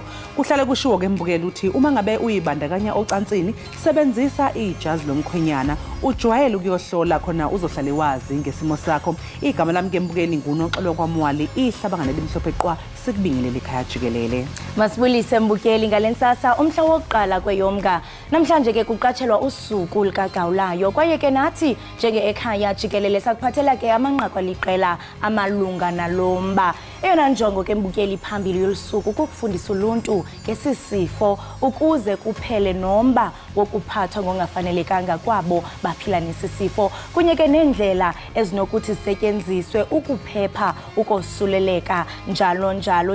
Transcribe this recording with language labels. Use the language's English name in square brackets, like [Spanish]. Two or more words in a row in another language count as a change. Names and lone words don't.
[Zulu] Kuhlale kushiwo ke mbukelo uthi uma ngabe uyibandakanya ocansini sebenzisa ijazi lomkhwenyana ujwayele ukuyohlola khona uzohlale wazi ngesimo sakho. [Xhosa] Igama lami ke mbukeli nguNoxolo kwaMwali ihlabangane limhlophe qwa sikubingelele Ekhaya Jikelele. Masibulise mbukeli ngalensasa umhla wokuqala kweyomnga. Namhlanje ke kuqatshelwa usuku likagawulayo kwaye ke nathi njenge Ekhaya Jikelele sakuphathela ke amanqaku aliqela amalunga nalomba. Eyona njongo ke mbukeli phambili yolusuku kukufundisa uluntu ngesisifo ukuze kuphele nomba wokuphathwa ngongafanelekanga kwabo baphila nesisifo kunye ke nendlela ezinokuthi zisetyenziswe ukuphepha ukosuleleka njalo njalo.